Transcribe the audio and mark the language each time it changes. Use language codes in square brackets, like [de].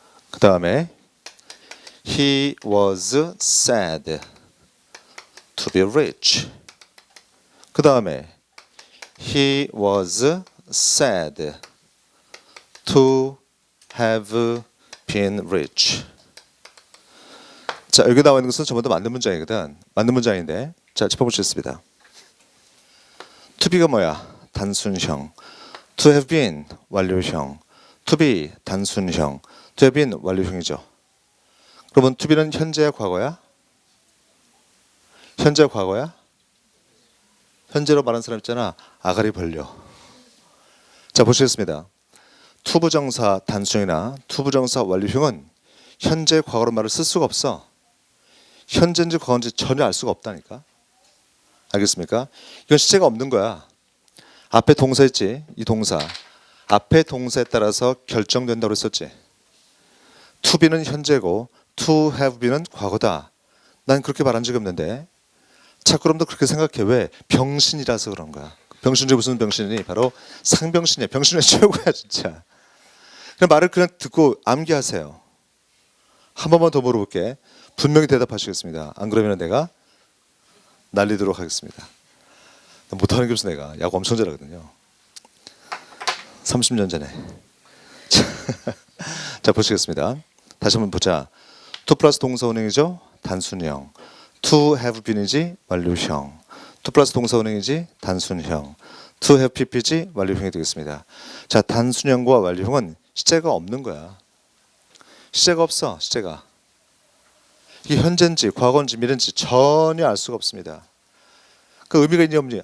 [ko] 그 다음에 [en] He was said to be rich. [ko] 그 다음에 [en] He was said to have been rich. [ko] 자, 여기 나와 있는 것은 전부 다 맞는 문장이거든. 맞는 문장인데, 자, 짚어보시겠습니다. To be가 뭐야? 단순형. To have been 완료형. To be 단순형. To have been 완료형이죠. 그러면 to be는 현재야 과거야? 현재 과거야? 현재로 말하는 사람 있잖아. 아가리 벌려. 자, 보시겠습니다. 투부정사 단순형이나 투부정사 완료형은 현재 과거로 말을 쓸 수가 없어. 현재인지 과거인지 전혀 알 수가 없다니까. 알겠습니까? 이건 시제가 없는 거야. 앞에 동사 있지. 이 동사. 앞에 동사에 따라서 결정된다고 했었지. To be는 현재고 to have be는 과거다. 난 그렇게 말한 적이 없는데. 자꾸 여러분도 그렇게 생각해. 왜? 병신이라서 그런 거야. 병신 중에 무슨 병신이니? 바로 상병신이야. 병신의 최고야 진짜. 그냥 말을 그냥 듣고 암기하세요. 한 번만 더 물어볼게. 분명히 대답하시겠습니다. 안 그러면 내가 날리도록 하겠습니다. 못하는 게 없어. 내가 야구 엄청 잘하거든요. 30년 전에. 자, 보시겠습니다. 다시 한번 보자. to 플러스 동사원형이죠. 단순형. to have been이지 완료형. to 플러스 동사원형이지 단순형. to have pp지 완료형이 되겠습니다. 자, 단순형과 완료형은 시제가 없는 거야. 시제가 없어. 시제가. 이게 현재인지 과거인지 미래인지 전혀 알 수가 없습니다. 그 의미가 있니 없니?